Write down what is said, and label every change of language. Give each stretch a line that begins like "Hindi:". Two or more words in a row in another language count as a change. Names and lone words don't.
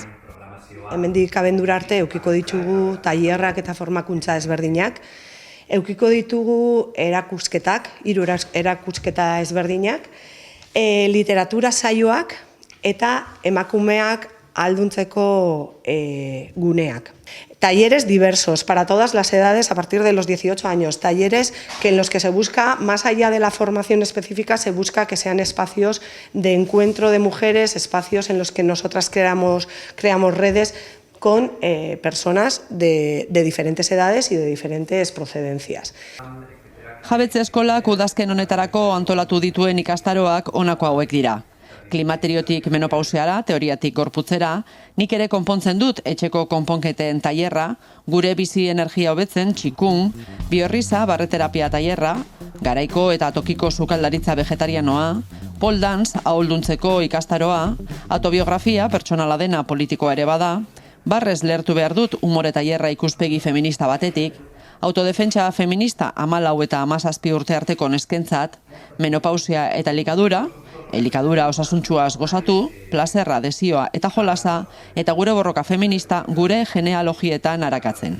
Basque: Hemendik abendura arte eukiko ditugu tailerrak eta formakuntza ezberdinak. Eukiko ditugu erakusketak, 3 erakusketa ezberdinak, literatura saioak eta emakumeak ahalduntzeko guneak.
Spanish: Talleres diversos para todas las edades a partir de los 18 años. Talleres que en los que se busca, más allá de la formación específica, se busca que sean espacios de encuentro de mujeres, espacios en los que nosotras creamos redes con personas de diferentes edades y de diferentes procedencias.
Basque: Jabetze eskolak udazken honetarako antolatu dituen ikastaroak honako hauek dira. Klimateriotik menopausiara, teoriatik gorputzera, nik ere konpontzen dut etxeko konponketen tailerra, gure bizi energia hobetzen txikun, biorriza barreterapia tailerra, garaiko eta tokiko sukaldaritza vegetarianoa, pole dance ahulduntzeko ikastaroa, autobiografia pertsonala dena politikoa ere bada, barrez lehertu behar dut umore tailerra ikuspegi feminista batetik, autodefentsa feminista 14 eta 17 urte arteko neskentzat, menopausia eta elikadura osasuntsuaz gozatu, plazerra, desioa eta jolasa, eta gure borroka feminista gure genealogietan arakatzen.